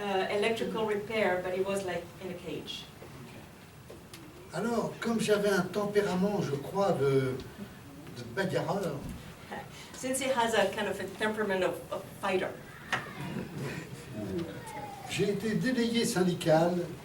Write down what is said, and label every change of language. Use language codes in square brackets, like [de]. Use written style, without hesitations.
[en] electrical repair, but he was like in a cage. [fr] Alors, comme j'avais un tempérament, je crois, de bagarreur, [en] Since he has a kind of a temperament of fighter, [fr] j'ai été délégué syndical